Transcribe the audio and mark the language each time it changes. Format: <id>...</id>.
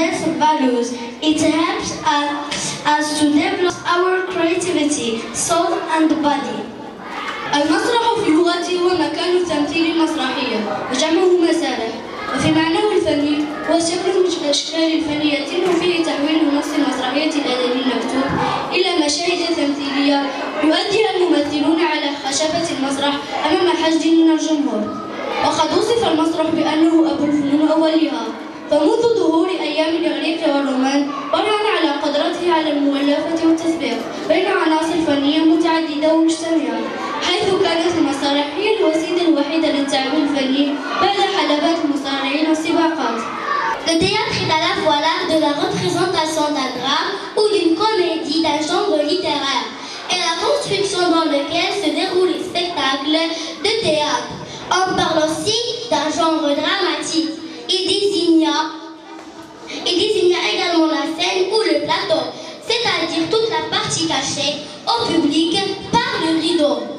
<en>It helps us to develop our creativity, soul and body.</en> <ar>المسرح في لغتي هو مكان التمثيل المسرحية وجمعه مسارح، وفي معناه الفني هو شكل من الأشكال الفنية يتم فيه تحويل النص المسرحية الأدبي المكتوب إلى مشاهد تمثيلية يؤديها الممثلون على خشبة المسرح أمام حشد من الجمهور. وقد وصف المسرح بأنه أبو الفنون أولها، فمنذ ظهور أيام الإغريق والرومان برهن على قدرته على المؤلفة والتسويق بين عناصر فنية متعددة ومجتمعة، حيث كانت المسارح هي الوسيلة الوحيدة للتعبير الفني بعد حلبات المصارعين والسباقات.</ar> <fr>Le théâtre est à la fois l'art de la représentation d'un drame ou d'une comédie d'un genre littéraire et la construction dans lequel se déroulent les spectacles de théâtre. En On parle aussi d'un genre dramatique. Il désigna également la scène ou le plateau, c'est-à-dire toute la partie cachée au public par le rideau.</fr>